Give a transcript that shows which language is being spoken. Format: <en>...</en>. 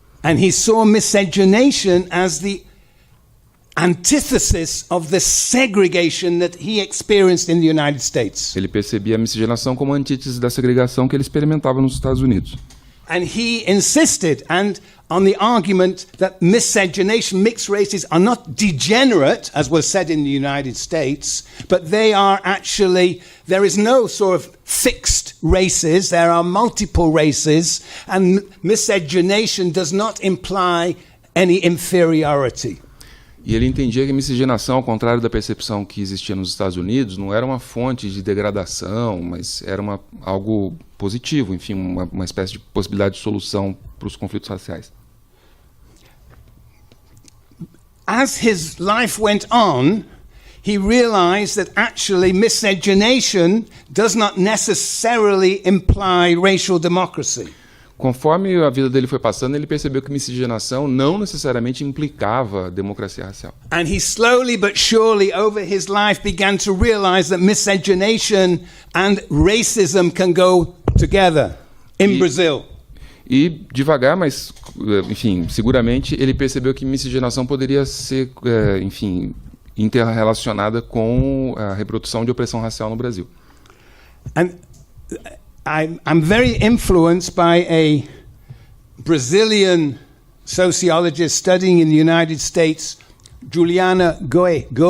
<en>And he saw miscegenation as the antithesis of the segregation that he experienced in the United States.</en> <pt>Ele percebia a miscigenação como antítese da segregação que ele experimentava nos Estados Unidos.</pt> <en>And he insisted on the argument that miscegenation, mixed races, are not degenerate, as was said in the United States, but they are actually, there is no sort of fixed races, there are multiple races, and miscegenation does not imply any inferiority.</en> <pt>E ele entendia que a miscigenação, ao contrário da percepção que existia nos Estados Unidos, não era uma fonte de degradação, mas era algo positivo, enfim, uma espécie de possibilidade de solução para os conflitos raciais.</pt> <en>As his life went on, he realized that actually miscegenation does not necessarily imply racial democracy.</en> <pt>Conforme a vida dele foi passando, ele percebeu que miscigenação não necessariamente implicava democracia racial.</pt> <en>And he slowly but surely over his life began to realize that miscegenation and racism can go together in Brazil.</en> <pt>E devagar, mas enfim, seguramente ele percebeu que miscigenação poderia ser, enfim, interrelacionada com a reprodução de opressão racial no Brasil.</pt> <en>And I'm very influenced by a Brazilian sociologist studying in the United States, Juliana Gois.</en>